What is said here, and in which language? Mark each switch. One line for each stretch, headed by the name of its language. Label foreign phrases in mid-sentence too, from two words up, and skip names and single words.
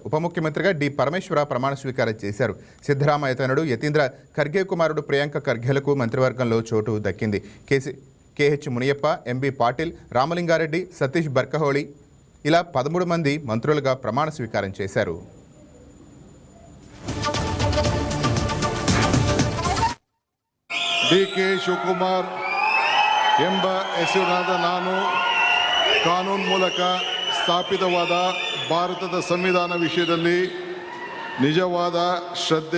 Telugu: ఉప ముఖ్యమంత్రిగా డి పరమేశ్వర ప్రమాణ స్వీకారం చేశారు. సిద్ధరామయ్య తనయుడు యతీంద్ర ఖర్గే కుమారుడు ప్రియాంక ఖర్గేలకు మంత్రివర్గంలో చోటు దక్కింది. కేహెచ్ మునియప్ప, ఎంబీ పాటిల్, రామలింగారెడ్డి, సతీష్ బర్కహోళి ఇలా 13 మంది మంత్రులుగా ప్రమాణ స్వీకారం చేశారు.
Kannada: ಡಿಕೆ ಶಿವಕುಮಾರ್ ಎಂಬ ಹೆಸರಿನಾದ ನಾನು ಕಾನೂನು ಮೂಲಕ ಸ್ಥಾಪಿತವಾದ ಭಾರತದ ಸಂವಿಧಾನ ವಿಷಯದಲ್ಲಿ ನಿಜವಾದ ಶ್ರದ್ಧೆ